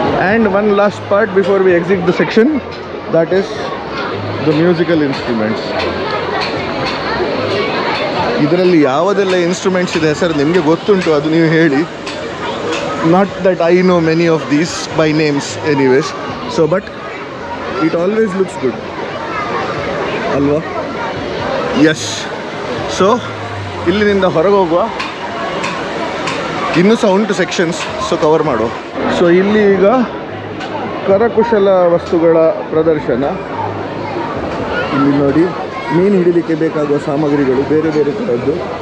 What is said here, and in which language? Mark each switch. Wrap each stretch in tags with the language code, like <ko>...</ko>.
<en>And one last part before we exit the section, that is the musical instruments.</en> <kn>ಇದರಲ್ಲಿ ಯಾವುದೆಲ್ಲ instruments ಇದೆ ಹೆಸರು ನಿಮಗೆ ಗೊತ್ತುಂಟು, ಅದು ನೀವು ಹೇಳಿ.</kn> <en>Not that I know many of these by names anyways, so but it always looks good</en> <kn>ಅಲ್ವಾ?</kn> <en>Yes.</en> <kn>ಸೊ ಇಲ್ಲಿನಿಂದ ಹೊರಗೆ ಹೋಗುವ, ಇನ್ನೂ ಸಹ ಉಂಟು ಸೆಕ್ಷನ್ಸ್, ಸೊ ಕವರ್ ಮಾಡುವ. ಸೊ ಇಲ್ಲಿ ಈಗ ಕರಕುಶಲ ವಸ್ತುಗಳ ಪ್ರದರ್ಶನ. ಇಲ್ಲಿ ನೋಡಿ ಮೀನು ಹಿಡಿಲಿಕ್ಕೆ ಬೇಕಾಗುವ ಸಾಮಗ್ರಿಗಳು ಬೇರೆ ಬೇರೆ ಥರದ್ದು.</kn>